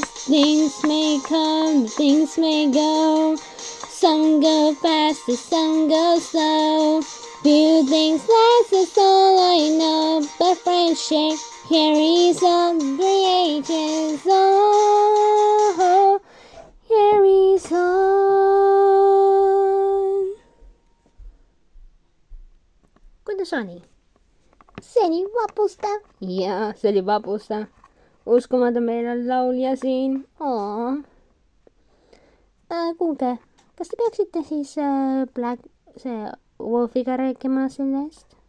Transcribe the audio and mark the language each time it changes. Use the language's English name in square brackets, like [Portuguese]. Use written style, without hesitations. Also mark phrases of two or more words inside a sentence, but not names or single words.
[English] Things may come, things may go. Some go faster, some go slow. Few things last, that's all I know, but friendship carries out the 3 ages. Oh, carries on. [Estonian] Kuidas oli? See oli vapustav. Jaa, see oli vapustav. Uskumatu, meil on laulja siin. Kuulge, kas te peaksite siis Wolfiga rääkima sellest?